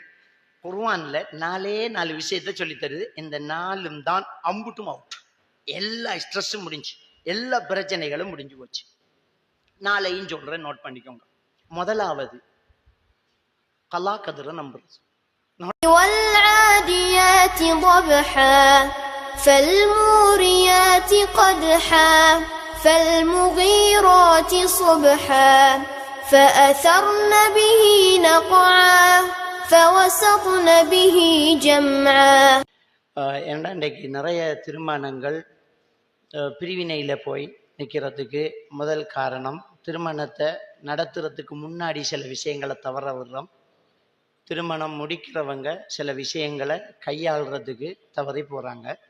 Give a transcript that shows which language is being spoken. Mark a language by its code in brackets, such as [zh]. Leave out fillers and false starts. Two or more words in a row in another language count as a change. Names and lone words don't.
[ta] குர்ஆன்ல 4 விஷயத்த சொல்லி தருது. இந்த 4ம் தான் அம்புட்டும் அவுட். எல்லா ஸ்ட்ரெஸ்ஸும் முடிஞ்சு, எல்லா பிரச்சனைகளும் முடிஞ்சு போச்சு. 4ஐயும் சொல்றேன், நோட் பண்ணிக்கோங்க. முதலாவது [ar] قضاء قدر [ta] நம்புறது. [ar] والعاديات ضبحا فالموريات قدحا فالمغيرات صبحا فأثرن به نقعا فوسطن به جمعا. [ta] ஏன்னா இன்றைக்கு நிறைய திருமணங்கள் பிரிவினையில போய் நிற்கிறதுக்கு முதல் காரணம், திருமணத்தை நடத்துறதுக்கு முன்னாடி சில விஷயங்களை தவற விடுறோம். திருமணம் முடிக்கிறவங்க சில விஷயங்களை கையாளுறதுக்கு தவறி போகிறாங்க.